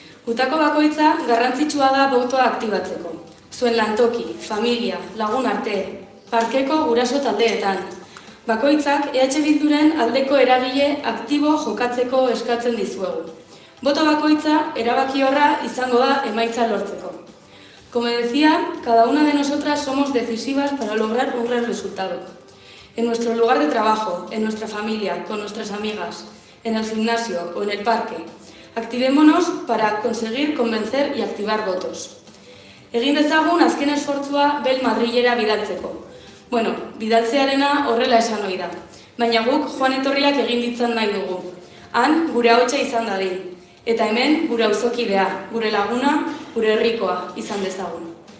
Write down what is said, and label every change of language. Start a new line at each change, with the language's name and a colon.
Basque: Utako bakoitza garrantzitsua da botoa aktibatzeko. Zuen lantoki, familia, lagun arte, parkeko guraso taldeetan. Bakoitzak EH Bilduren aldeko eragile aktibo jokatzeko eskatzen dizuegu. Boto bakoitza erabakiorra izango da emaitza lortzeko.
Spanish: Como decía, cada una de nosotras somos decisivas para lograr un gran resultado. En nuestro lugar de trabajo, en nuestra familia, con nuestras amigas, en el gimnasio o en el parque. Aktivémonos para conseguir convencer y activar votos.
Basque: Egin dezagun azken esfortzua Bel Madrilera bidaltzeko. Bueno, bidaltzearena horrela esan ohi da. Baina guk joan etorriak egin ditzan nahi dugu. Han gure ahotsa izan dadin. Eta hemen gure auzokidea, gure laguna, gure herrikoa izan dezagun.